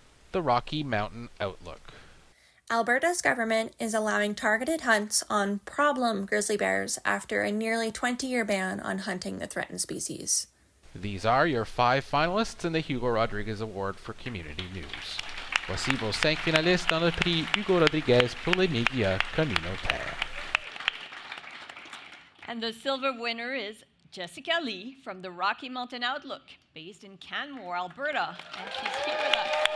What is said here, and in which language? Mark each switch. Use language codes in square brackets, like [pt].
[en] The Rocky Mountain Outlook. Alberta's government is allowing targeted hunts on problem grizzly bears after a nearly 20-year ban on hunting the threatened species. These are your 5 finalists in the Hugo Rodriguez Award for Community News. [fr] Voici vos 5 finalistes dans le prix Hugo Rodriguez pour les médias communautaires. [en] And the silver winner is Jessica Lee from the Rocky Mountain Outlook, based in Canmore, Alberta, and she's here with us.